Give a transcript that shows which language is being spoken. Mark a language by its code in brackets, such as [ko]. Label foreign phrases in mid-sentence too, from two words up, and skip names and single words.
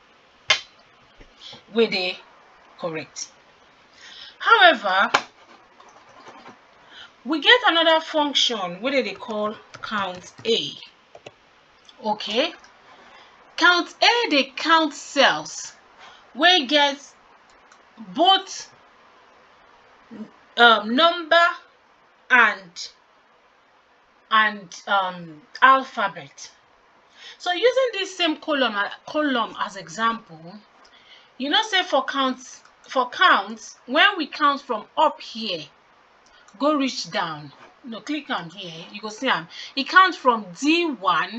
[pcm] Wey dey correct. However, we get another function wey they call count A. Okay, count A dey count cells wey get both number and alphabet. So using this same column as example, you know say for count, when we count from up here go reach down, click on here, you go see it counts from D1.